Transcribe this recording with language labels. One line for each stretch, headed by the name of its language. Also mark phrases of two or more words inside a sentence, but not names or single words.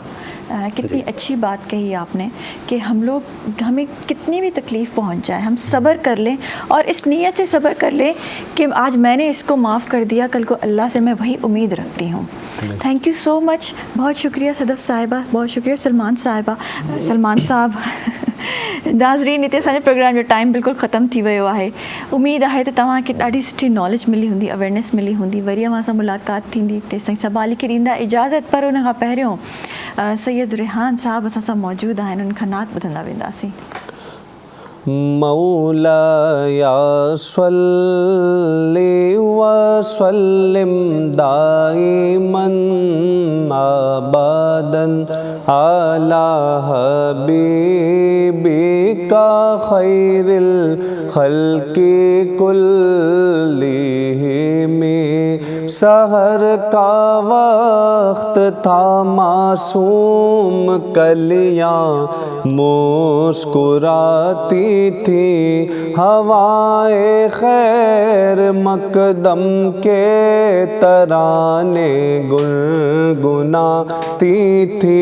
Urdu: کتنی اچھی بات کہی آپ نے کہ ہمیں کتنی بھی تکلیف پہنچ جائے ہم صبر کر لیں، اور اس نیت سے صبر کر لیں کہ آج میں نے اس کو معاف کر دیا، کل کو اللہ سے میں وہی امید رکھتی ہوں.
English: thank you so much.
Urdu: بہت شکریہ صدف صاحبہ، بہت شکریہ سلمان صاحب.
Sindhi: ناظرین हिते असांजे प्रोग्राम जो टाइम बिल्कुलु ख़तमु थी वियो आहे. उमेदु आहे त तव्हांखे ॾाढी सुठी नॉलेज मिली हूंदी, अवेयरनेस मिली हूंदी. वरी असां सां मुलाक़ात थींदी. तेसिताईं सबाली खे ॾींदा इजाज़त, पर उन खां पहिरियों सैयद रेहान साहब असां सां मौजूदु आहिनि, उन्हनि खां नात ॿुधंदा वेंदासीं.
Arabic: مولایا صلی وسلم دائما ابدا علی حبیبک خیر الخلق کلہم.
Urdu: سحر کا وقت تھا، معصوم کلیاں مسکراتی تھی، ہوائے خیر مقدم کے ترانے گنگناتی تھی.